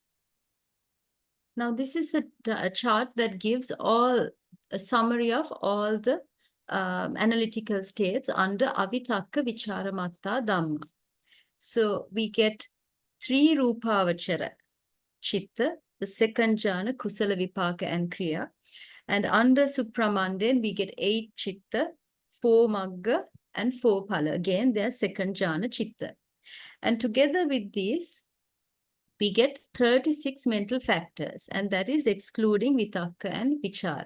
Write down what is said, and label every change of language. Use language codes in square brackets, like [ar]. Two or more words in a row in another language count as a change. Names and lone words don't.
[en] Now, this is a chart that gives a summary of all the analytical states under [pi] avitakkaavicāramattā dhammā. [en] So we get 3 [pi] rupavachara chitta, [en] the second jhana, kusala, vipaka and kriya. And under supramanden, we get 8 chitta, 4 magga and 4 phala. Again, they are second [pi] jhana chitta. [en] And together with these, we get 36 mental factors, and that is excluding vitakka and vichara.